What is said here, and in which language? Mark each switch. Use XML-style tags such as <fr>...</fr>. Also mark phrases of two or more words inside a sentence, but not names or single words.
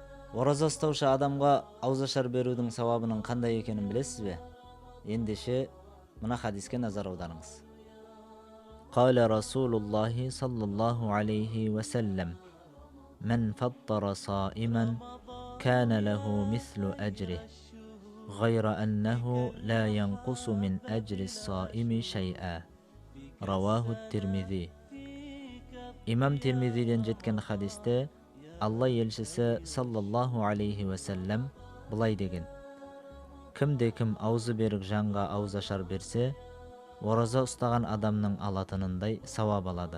<kk>Ораза ұстаушы адамға ауызашар берудің сауабының қандай екенін білесіз бе? Ендеше мына хадиске назар аударыңыз.</kk> <ar>قال رسول الله صلى الله عليه وسلم: "من فطر صائما كان له مثل أجره غير أنه لا ينقص من أجر الصائم شيئا." رواه الترمذي.</ar> <kk>Имам Тирмизиден жеткен хадисте Алла елшісі</kk> <ar>صلى الله عليه وسلم</ar> <kk>былай деген: кімде-кім аузы берік жанға ауызашар берсе, ораза ұстаған адамның алатынындай сауап алады.</kk>